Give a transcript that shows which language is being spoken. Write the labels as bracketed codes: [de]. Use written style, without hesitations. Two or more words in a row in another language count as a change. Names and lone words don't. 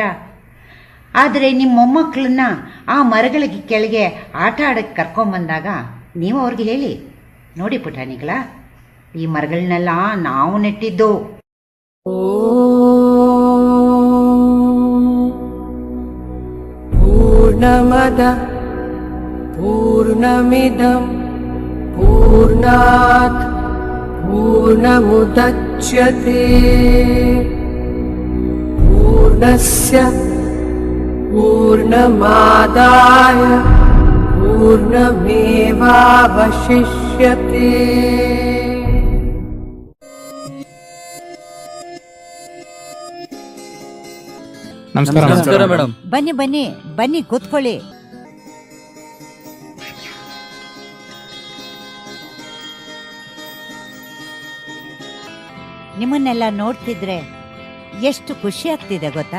[kn] ಆದರೆ ನಿಮ್ಮ ಮೊಮ್ಮಕ್ಕಳನ್ನ ಆ ಮರಗಳ ಕೆಳಗೆ ಆಟ ಆಡಕ್ಕೆ ಕರ್ಕೊಂಬಂದಾಗ ನೀವು ಅವ್ರಿಗೆ ಹೇಳಿ, ನೋಡಿ ಪುಟಾಣಿಗಳ, ಈ ಮರಗಳನ್ನೆಲ್ಲ ನಾವು ನೆಟ್ಟಿದ್ದು. [sa] ಪೂರ್ಣಮದ ಪೂರ್ಣಮಿದಂ ಪೂರ್ಣಾತ್ ಪೂರ್ಣಮುದಚ್ಯತೆ ಪೂರ್ಣಸ್ಯ ಪೂರ್ಣಮಾದಾಯ पूर्णमेवावशिष्यते। [kn] ನಮಸ್ಕಾರ ಮೇಡಮ್. ಬನ್ನಿ ಬನ್ನಿ ಬನ್ನಿ ಕೂತ್ಕೊಳ್ಳಿ. ನಿಮ್ಮನ್ನೆಲ್ಲ ನೋಡ್ತಿದ್ರೆ ಎಷ್ಟು ಖುಷಿ ಆಗ್ತಿದೆ ಗೊತ್ತಾ.